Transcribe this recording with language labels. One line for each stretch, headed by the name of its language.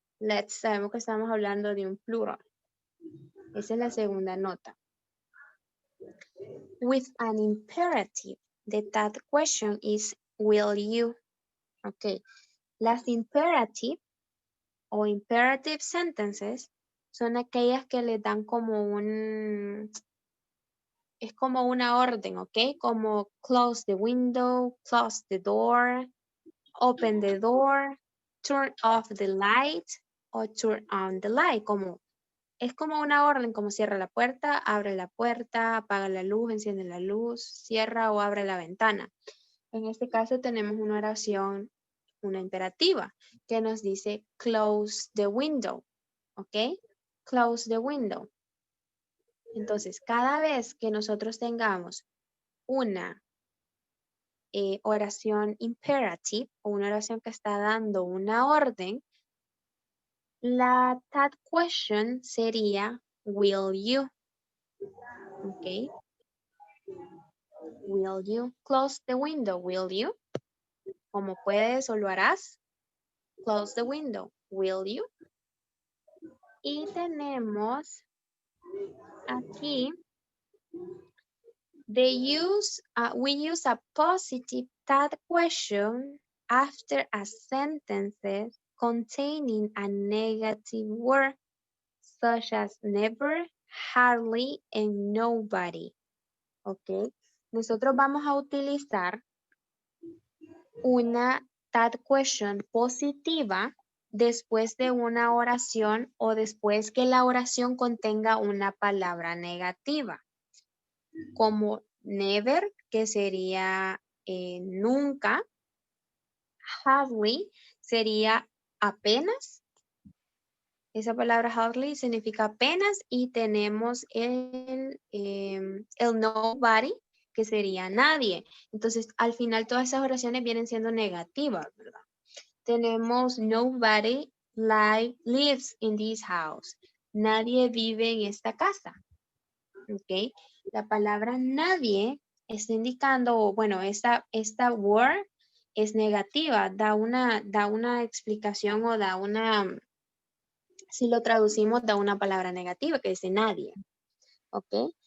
Spanish: Let's, sabemos que estamos hablando de un plural. Esa es la segunda nota.
English: With an imperative, the that question is will you. ¿Ok?
Spanish: Las imperative o imperative sentences son aquellas que le dan como es como una orden, ¿ok?
English: Como close the window, close the door, open the door, turn off the light o turn on the light.
Spanish: Es como una orden, como cierra la puerta, abre la puerta, apaga la luz, enciende la luz, cierra o abre la ventana. En este caso tenemos una oración, una imperativa, que nos dice
English: close the window,
Spanish: ¿ok?
English: Close the window.
Spanish: Entonces, cada vez que nosotros tengamos una oración imperative o una oración que está dando una orden, la that question sería will you. ¿Ok?
English: Will you close the window? Will you?
Spanish: Como puedes o lo harás.
English: Close the window. Will you?
Spanish: Y tenemos aquí
English: we use a positive that question after a sentence containing a negative word such as never, hardly, and nobody. ¿Ok?
Spanish: Nosotros vamos a utilizar una that question positiva después de una oración o después que la oración contenga una palabra negativa. Como never, que sería nunca. Hardly sería apenas. Esa palabra hardly significa apenas y tenemos el nobody, que sería nadie. Entonces, al final todas esas oraciones vienen siendo negativas, ¿verdad?
English: Tenemos nobody lives in this house.
Spanish: Nadie vive en esta casa. ¿Ok? La palabra nadie está indicando, bueno, esta word es negativa, da una explicación o da una, si lo traducimos, da una palabra negativa que dice nadie. ¿Ok?